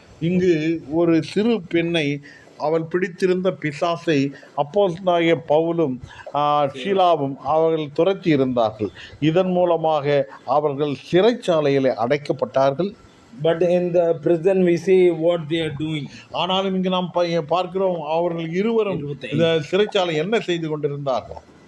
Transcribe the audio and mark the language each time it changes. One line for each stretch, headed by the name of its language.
Tamil: இங்கு ஒரு சிறு பெண்ணை அவள் பிடித்திருந்த பிசாசை அப்போஸ்தலனாகிய பவுலும் ஷீலாவும் அவர்கள் துரத்தி இருந்தார்கள். இதன் மூலமாக அவர்கள் சிறைச்சாலையில் அடைக்கப்பட்டார்கள்.
English: But in the prison we see what they are doing.
Tamil: ஆனாலும் இங்கு நாம் பார்க்கிறோம் அவர்கள் இருவரும் இந்த சிறைச்சாலை என்ன செய்து கொண்டிருந்தார்கள்.